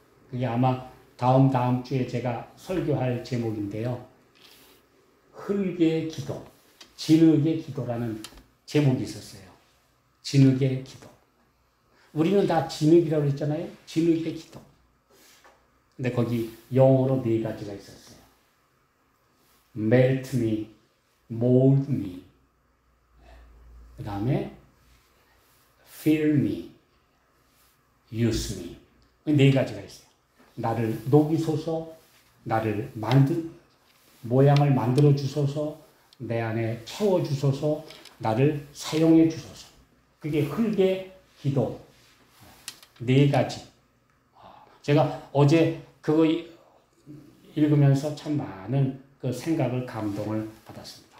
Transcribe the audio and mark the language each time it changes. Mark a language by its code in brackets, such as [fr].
[ko] 그게 아마 다음 주에 제가 설교할 제목인데요. 흙의 기도, 진흙의 기도라는 제목이 있었어요. 진흙의 기도. 우리는 다 진흙이라고 했잖아요. 진흙의 기도. 근데 거기 영어로 4가지가 있었어요. [en] melt me, mold me, [ko] 그 다음에 [en] fill me, use me. [ko] 4가지가 있어요. 나를 녹이소서, 나를 모양을 만들어 주소서, 내 안에 채워 주소서, 나를 사용해 주소서. 그게 흙의 기도 4가지. 제가 어제 그거 읽으면서 참 많은 그 생각을, 감동을 받았습니다.